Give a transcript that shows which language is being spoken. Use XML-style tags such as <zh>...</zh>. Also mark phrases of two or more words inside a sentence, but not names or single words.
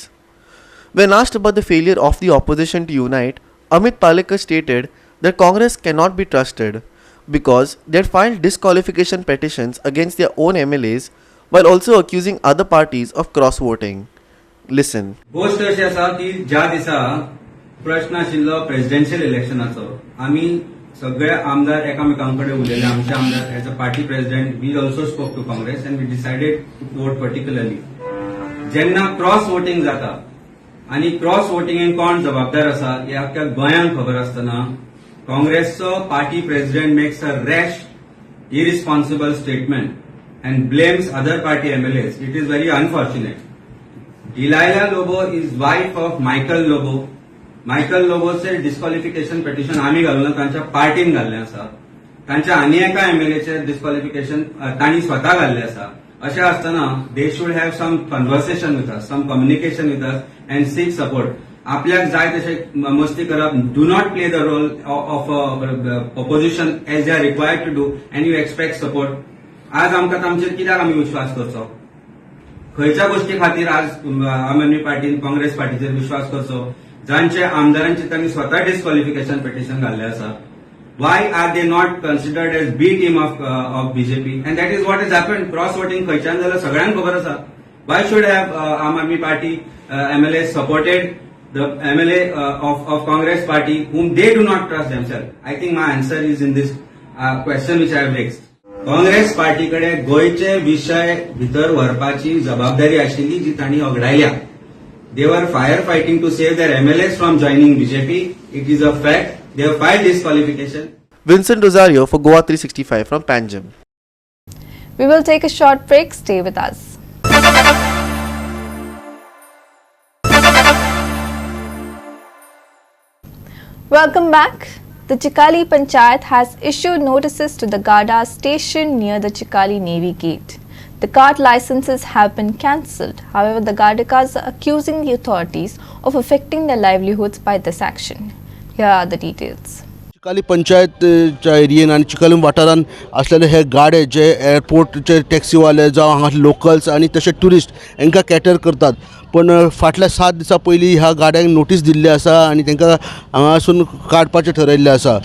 <en>When asked about the failure of the opposition to unite, Amit Palekar stated that Congress cannot be trusted because they had filed disqualification petitions against their own MLAs while also accusing other parties of cross-voting. Listen.</en> <kok>गोष्ट अशी आसा की ज्या दिसा प्रश्न आशिल्लो</kok> <en>presidential election</en> <kok>आमी सगळे आमदार एकामेकांकडे उलयले. आमचे आमदार</kok> <en>as a party president we also spoke to Congress and we decided to vote particularly.</en> <kok>जेन्ना</kok> <en>cross voting</en> <kok>जाता आनी</kok> <en>cross voting</en> <kok>कोण जबाबदार आसा हे अख्ख्या गोंयांक खबर आसतना काँग्रेसचो</kok> <en>party president makes a rash irresponsible statement and blames other party MLAs. It is very unfortunate. Delilah Lobo is wife of Michael Lobo.</en> <kok>Michael Loboचे</kok> <en>disqualification petition</en> <kok>आम्ही घालून तांच्या पार्टीन घाल्ले आसा. तांच्या आनी एका MLAचे disqualification तांणी स्वता घाल्ले आसा. अशें आसतना</kok> <en>they should have some conversation with us, some communication with us and seek support.</en> <kok>आपल्याक जाय तशे मस्ती करप,</kok> <en>do not play the role of opposition as they are required to do and you expect support.</en> <kok>आज आमकां तांचेर कित्याक आमी विश्वास करचो? खंयच्या गोष्टी खातीर आज आम आदमी पार्टीन काँग्रेस पार्टीचेर विश्वास करचो जांचे आमदारांचे तांणी स्वता</kok> <en>disqualification petition</en> <kok>घाल्ले आसा?</kok> <en>why are they not considered as B team of BJP? and that is what is happened. cross voting</en> <kok>खंयच्यान जाल्यार सगळ्यांक खबर आसा.</kok> <en>why should have Aam Aadmi Party MLA supported the MLA of Congress party, whom they do not trust themselves. I think my answer is in this question which I have raised.</en> <kok>काँग्रेस पार्टी कडे गोयचे विषय भितर व्हरपाची जबाबदारी आशिल्ली जी तांणी ओगडायल्या.</kok> <en>They were firefighting to save their MLAs from joining BJP. It is a fact. They have filed disqualification. Vincent Rosario for Goa 365 from Panjim. We will take a short break. Stay with us. Welcome back. The Chikali Panchayat has issued notices to the Garda station near the Chikali Navy Gate. The cart licenses have been cancelled. However, the Gardakas are accusing the authorities of affecting their livelihoods by this action. Here are the details.</en> <kok>चिकाली पंचायतच्या एरियेन आनी चिकाली वाठारान असलेले हे गाडे जे एअरपोर्टचे टॅक्सीवाले जावं हांगा लोकल्स आनी तशे ट्युरिस्ट हांकां कॅटर करतात. पण फाटल्या 7 दिसां पयलीं ह्या गाड्यांक नोटीस दिल्ली आसा आनी तांकां हांगासून काडपाचें ठरयल्लें आसा.</kok>